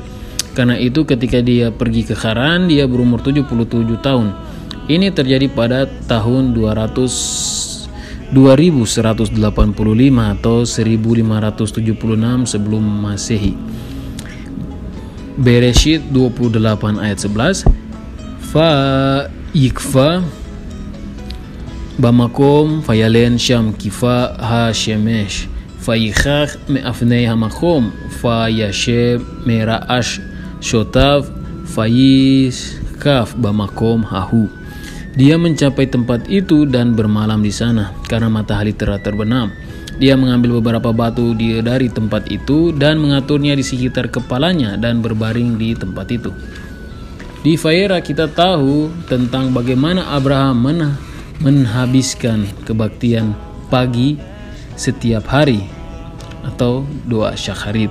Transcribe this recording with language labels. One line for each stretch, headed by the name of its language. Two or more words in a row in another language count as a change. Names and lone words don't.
Indonesian: Karena itu ketika dia pergi ke Haran, dia berumur 77 tahun. Ini terjadi pada tahun 2185 atau 1576 sebelum Masehi. Bereshit 28 ayat 11.
Hebrew: ויפגע במקום וילן שם כי בא השמש ויקח מאבני המקום וישם מראשתיו וישכב במקום ההוא.
Indonesian: Dia mencapai tempat itu dan bermalam di sana karena matahari telah terbenam. Dia mengambil beberapa batu dari tempat itu dan mengaturnya di sekitar kepalanya dan berbaring di tempat itu. Di Vayera kita tahu tentang bagaimana Abraham menghabiskan kebaktian pagi setiap hari atau doa syacharit.